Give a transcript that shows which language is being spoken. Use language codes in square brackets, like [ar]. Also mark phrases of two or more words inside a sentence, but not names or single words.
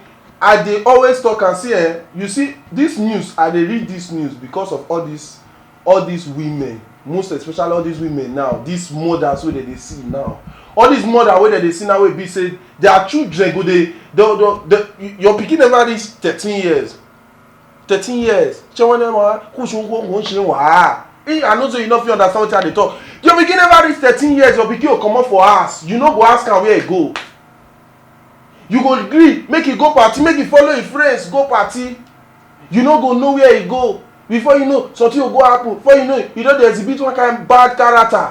[pcm] I dey always talk and say, you see this news, I dey read this news because of all these women, most especially all these women now, these mothers wey dey see now, all these mothers wey dey see now wey be say their children go dey your pikin never reach 13 years. [yo] Ṣé wọ́n ní ma kó ṣòwò kò ń ṣe wàá? [pcm] I know say you no fit understand wetin I dey talk. Your pikin never reach 13 years, your pikin go comot for house, you no go ask am where e go. You go gree make e go party, make e follow e friends go party. You no go know where e go. Before you know, something go happen. Before you know, you don dey exhibit one kind bad character.